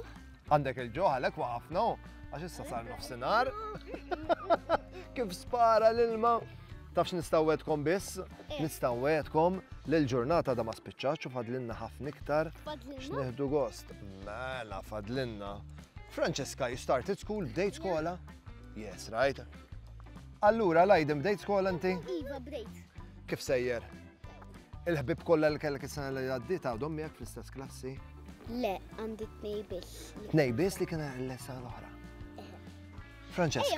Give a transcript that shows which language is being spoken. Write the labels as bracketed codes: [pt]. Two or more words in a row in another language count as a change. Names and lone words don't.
[mt] Għandek il-ġuħ għalek waqafna, għax issa sar nofsinhar. Kif spara l-ilma. Tafx nistawwedkom biss? Nistawwedkom li l-ġurnata da ma spiċċax u fadlinna ħafna iktar x'nieħdu gost. Mela fadlinna. Francesca, [en] you started school, [mt] bdejt skola? [en] Yes, right. [mt] Allura, Lajden, bdejt skola inti? Iva, bdejt. Kif sejjer? Il-ħbib kollha li kellek is-sena li għaddiet għadhom miegħek fl-istess klassi? Le, għandi tnej biss. Tnej biss li kien l-sena l-oħra. Francesca.